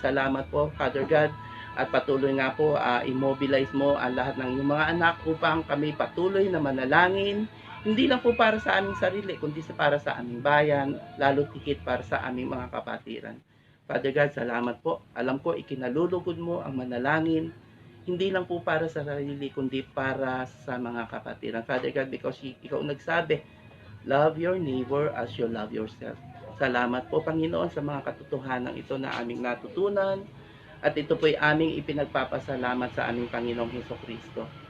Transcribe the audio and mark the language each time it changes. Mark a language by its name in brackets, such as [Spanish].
[Filipino] Salamat po, Father God, at patuloy nga po, immobilize mo ang lahat ng iyong mga anak upang kami patuloy na manalangin, hindi lang po para sa aming sarili, kundi para sa aming bayan, lalo higit para sa aming mga kapatiran. Father God, salamat po. Alam ko, ikinalulugod mo ang manalangin, hindi lang po para sa sarili, kundi para sa mga kapatiran. [English] Father God, because [Filipino] ikaw nagsabi, [English] love your neighbor as you love yourself. [Filipino] Salamat po, Panginoon, sa mga katotohanan ito na aming natutunan. At ito po'y aming ipinagpapasalamat sa aming Panginoong Hesus Kristo.